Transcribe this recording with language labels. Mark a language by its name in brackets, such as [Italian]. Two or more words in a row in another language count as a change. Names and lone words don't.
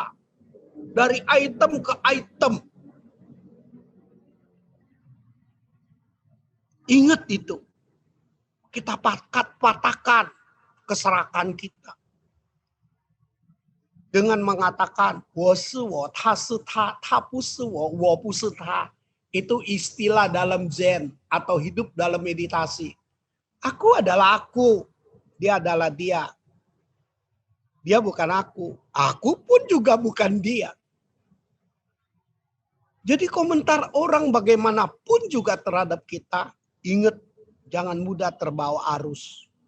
[Indonesian] Dari item ke item. Ingat itu. Kita patahkan keserakan kita. Dengan mengatakan, [Chinese] 我是我,他是他,他不是我,我不是他. [Indonesian] Itu istilah dalam Zen atau hidup dalam meditasi. Aku adalah aku. Dia adalah dia. Dia bukan aku. Aku pun juga bukan dia. Jadi komentar orang bagaimanapun juga terhadap kita, ingat jangan mudah terbawa arus.